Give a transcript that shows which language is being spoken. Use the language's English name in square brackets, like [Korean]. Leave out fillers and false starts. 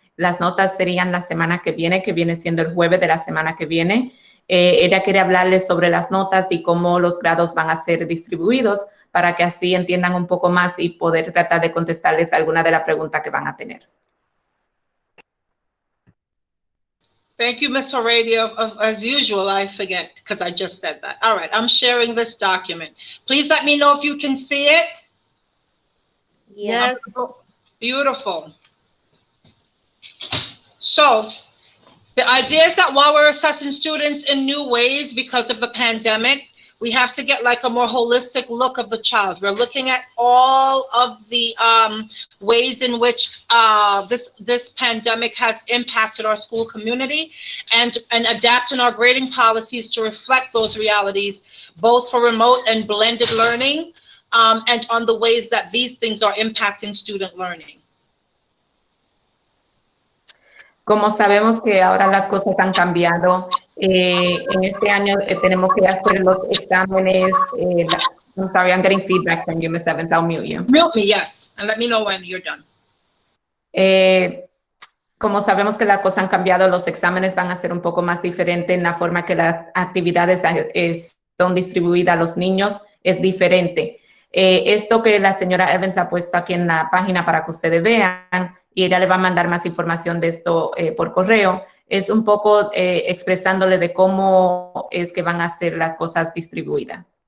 [Spanish] Las notas serían la semana que viene siendo el jueves de la semana que viene. Ella quiere hablarles sobre las notas y cómo los grados van a ser distribuidos para que así entiendan un poco más y poder tratar de contestarles alguna de las preguntas que van a tener. [English] Thank you, Ms. Heredia. As usual, I forget because I just said that. All right, I'm sharing this document. Please let me know if you can see it. Yes. Beautiful. So the idea is that while we're assessing students in new ways because of the pandemic, we have to get like a more holistic look of the child. We're looking at all of the ways in which this pandemic has impacted our school community, and adapting our grading policies to reflect those realities, both for remote and blended learning, and on the ways that these things are impacting student learning. [Spanish] Como sabemos que ahora las cosas han cambiado, en este año tenemos que hacer los exámenes. [English] I'm sorry, I'm getting feedback from you, Ms. Evans. I'll mute you. Mute me, yes, and let me know when you're done. [Spanish] Como sabemos que las cosas han cambiado, los exámenes van a ser un poco más diferentes en la forma que las actividades son distribuidas a los niños, es diferente. Esto que la señora Evans ha puesto aquí en la página para que ustedes vean, y ella le va a mandar más información de esto por correo, es un poco expresándole de cómo es que van a ser las cosas distribuidas.